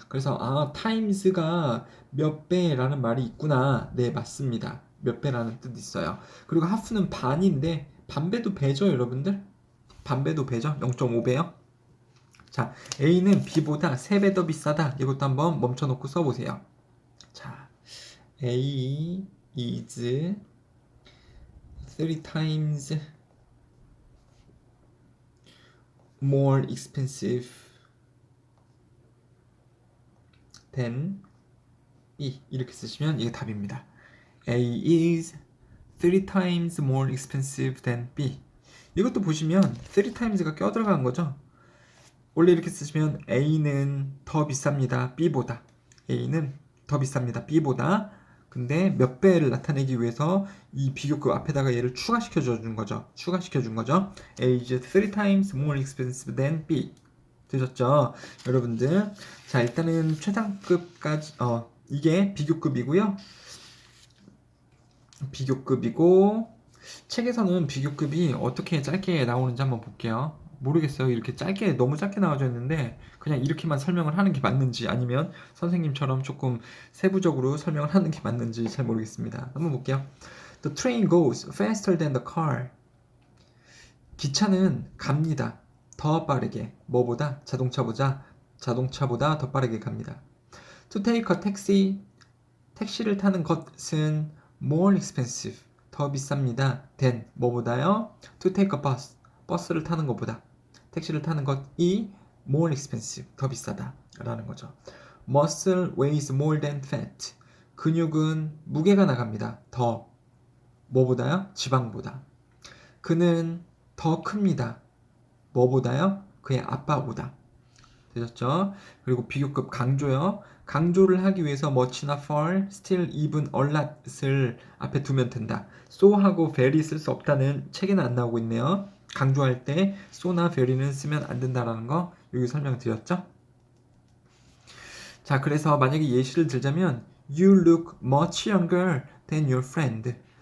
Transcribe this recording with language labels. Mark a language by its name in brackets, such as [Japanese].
[Korean] 그래서 times가 몇 배라는 말이 있구나. 네, 맞습니다. 몇 배라는 뜻이 있어요. 그리고 half는 반인데 반배도 배죠, 여러분들? 반배도 배죠? 0.5배요? 자, A는 B보다 3배 더 비싸다. 이것도 한번 멈춰놓고 써보세요. [English] 자, A is 3 times more expensive than B. [Korean] 이렇게 쓰시면 이게 답입니다. [English] A is 3 times more expensive than B. [Korean] 이것도 보시면 [English] 3 times가 껴들어간 거죠. [Korean] 원래 이렇게 쓰시면 A는 더 비쌉니다. B보다. A는 더 비쌉니다. B보다. 근데 몇 배를 나타내기 위해서 이 비교급 앞에다가 얘를 추가시켜 준 거죠. 추가시켜 준 거죠. [English] A is 3 times more expensive than B. [Korean] 되셨죠? 여러분들. 자, 일단은 최상급까지 이게 비교급이고요. 비교급이고 책에서는 비교급이 어떻게 짧게 나오는지 한번 볼게요. 모르겠어요. 이렇게 짧게 너무 짧게 나와져 있는데 그냥 이렇게만 설명을 하는 게 맞는지 아니면 선생님처럼 조금 세부적으로 설명을 하는 게 맞는지 잘 모르겠습니다. 한번 볼게요. [English] The train goes faster than the car. [Korean] 기차는 갑니다. 더 빠르게. 뭐보다? 자동차보다 더 빠르게 갑니다. [English] To take a taxi. [Korean] 택시를 타는 것은 [English] more expensive. [Korean] 더 비쌉니다. than 뭐보다요? [English] To take a bus. [Korean] 버스를 타는 것보다. 택시를 타는 것이 [English] more expensive. [Korean] 더 비싸다. 라는 거죠. [English] Muscle weighs more than fat. [Korean] 근육은 무게가 나갑니다. 더 뭐보다요? 지방보다. 그는 더 큽니다. 뭐보다요? 그의 아빠보다. 되셨죠? 그리고 비교급 강조요. 강조를 하기 위해서 much나 far, still, even, a lot을 앞에 두면 된다. so하고 very 쓸 수 없다는 책에는 안 나오고 있네요. 강조할 때 so나 very는 쓰면 안 된다라는 거 여기 설명드렸죠? 자, 그래서 만약에 예시를 들자면 [English] You look much younger than your friend.